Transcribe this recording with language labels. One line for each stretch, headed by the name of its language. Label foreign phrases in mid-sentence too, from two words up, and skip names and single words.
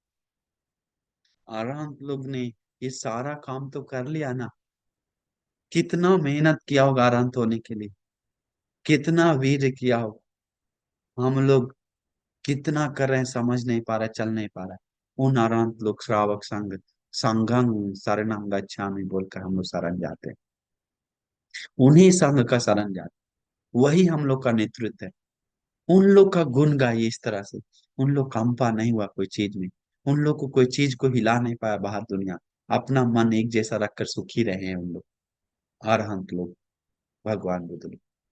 Hindi: अरहंत लोग ने ये सारा काम तो कर लिया ना। कितना मेहनत किया होगा अरहंत होने के लिए, कितना वीर किया होगा। हम लोग कितना कर रहे हैं, समझ नहीं पा रहे, चल नहीं पा रहा है। उन अरहंत लोग श्रावक संघ,
Pali: संघं शरणं गच्छामि
Hindi: बोलकर हम लोग शरण जाते हैं, उन्हीं संघ का शरण जाते हैं। वही हम लोग का नेतृत्व है। उन लोग का गुण गाइए इस तरह से। उन लोग कंपा नहीं हुआ कोई चीज में, उन लोग को कोई चीज को हिला नहीं पाया बाहर दुनिया, अपना मन एक जैसा रखकर सुखी रहे हैं उन लोग, अरहंत लोग, भगवान बुद्ध लोग।